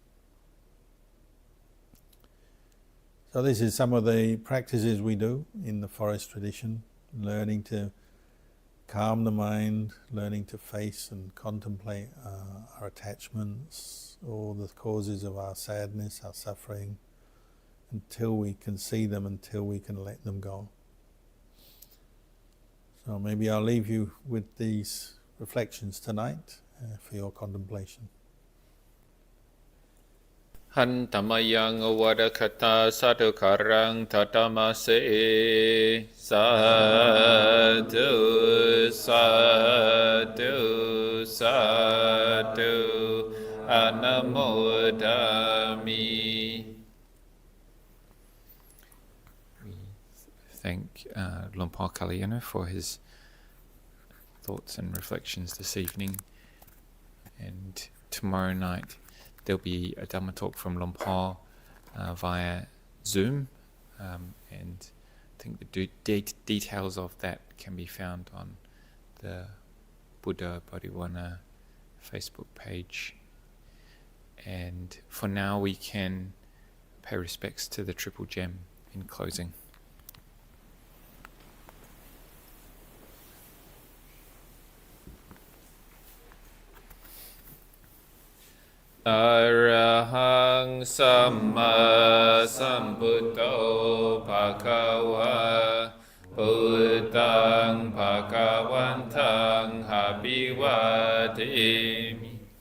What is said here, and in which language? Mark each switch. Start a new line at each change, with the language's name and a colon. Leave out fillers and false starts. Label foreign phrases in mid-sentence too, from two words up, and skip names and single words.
English: So this is some of the practices we do in the forest tradition, learning to calm the mind, learning to face and contemplate our attachments, all the causes of our sadness, our suffering, until we can see them, until we can let them go. So maybe I'll leave you with these reflections tonight for your contemplation.
Pali: Han tamayang avadakata sadhukarang tatamase sadhu sadhu sadhu anamodami.
English: We thank Luang Por Kalyano for his thoughts and reflections this evening, and tomorrow night there'll be a Dhamma talk from Luang Por via Zoom, and I think the details of that can be found on the Buddha Bodhiwana Facebook page. And for now we can pay respects to the Triple Gem in closing.
Pali: Arahang Samma Sambuddho Bhagava Buddhang Bhagavantang Abhivadimi